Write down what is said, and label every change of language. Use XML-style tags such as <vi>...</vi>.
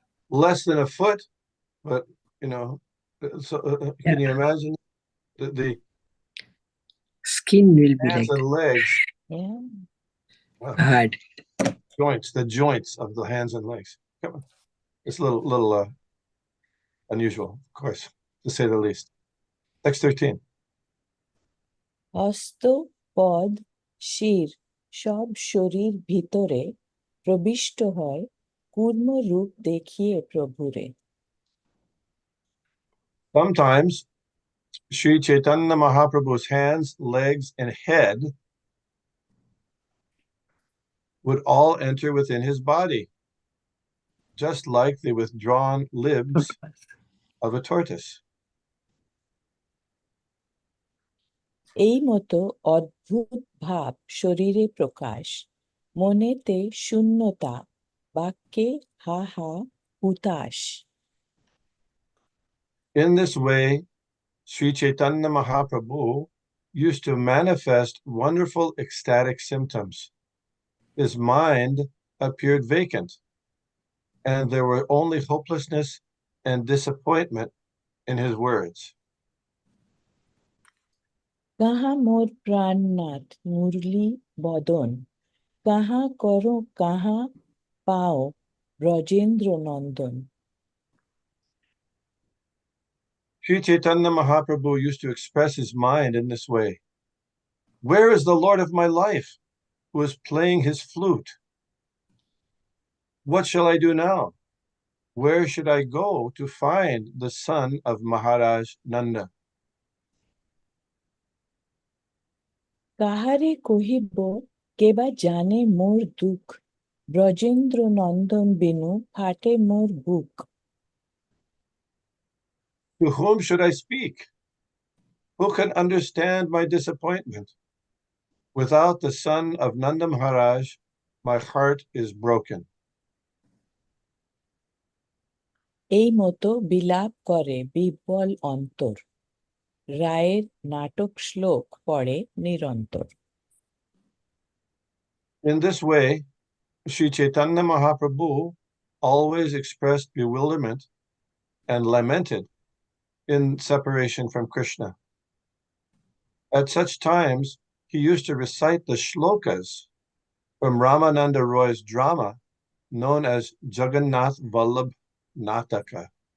<en>Less than a foot, but so can you imagine the Skin will be hands like and legs? Yeah. hard. The joints of the hands and legs. Come on. It's a little unusual, of course, to say the least. Text 13.</en> <bn>হস্ত পদ শির সব শরীর ভিতরে প্রবিষ্ট হয় কূর্ম রূপ দেখিয়ে প্রভুরে.</bn> <en>Sometimes Sri Chaitanya Mahaprabhu's hands, legs, and head would all enter within his body, just like the withdrawn limbs of a tortoise.</en> <bn>এই মতো অদ্ভুত ভাব শরীরে প্রকাশ মনেতে শূন্যতা বাক্যে হা হা হুতাশ.</bn> <en>In this way, Sri Chaitanya Mahaprabhu used to manifest wonderful ecstatic symptoms. His mind appeared vacant, and there were only hopelessness and disappointment in his words.</en> <bn>কাহা মোর প্রাণনাথ মুরলী বদন কাহা করো কাহা পাও ব্রজেন্দ্র নন্দন.</bn> <en>Sri Chaitanya Mahaprabhu used to express his mind in this way. Where is the Lord of my life who is playing his flute? What shall I do now? Where should I go to find the son of Maharaj Nanda?</en> <bn>কাহারে কহিব কেবা জানে মোর দুঃখ ব্রজেন্দ্র নন্দন বিনু ফাটে মোর বুক</bn> <en>To whom should I speak? Who can understand my disappointment? Without the son of Nanda Maharaj, my heart is broken.</en> <bn>এই মতো বিলাপ করে বিহ্বল অন্তর রায়ের নাটক শ্লোক পড়ে নিরন্তর</bn> <en>In this way, Sri Chaitanya Mahaprabhu always expressed bewilderment and lamented in separation from Krishna. At such times, he used to recite the shlokas from Ramananda Roy's drama known as Jagannath Vallabh Nataka.</en>